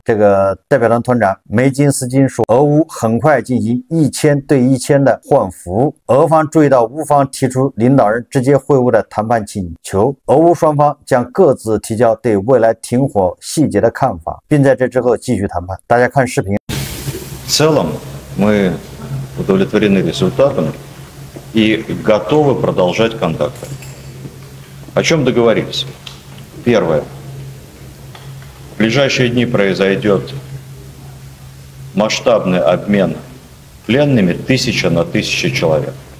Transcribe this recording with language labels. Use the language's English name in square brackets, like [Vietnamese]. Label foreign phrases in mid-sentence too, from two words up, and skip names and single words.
[Chinese] 这个代表团团长梅金斯基说，俄乌很快进行1000对1000的换俘。俄方注意到乌方提出领导人直接会晤的谈判请求，俄乌双方将各自提交对未来停火细节的看法，并在这之后继续谈判。大家看视频。 [Russian] В целом мы удовлетворены результатом и готовы продолжать контакты. О чем договорились? Первое. В ближайшие дни произойдет масштабный обмен пленными 1000 на 1000 человек.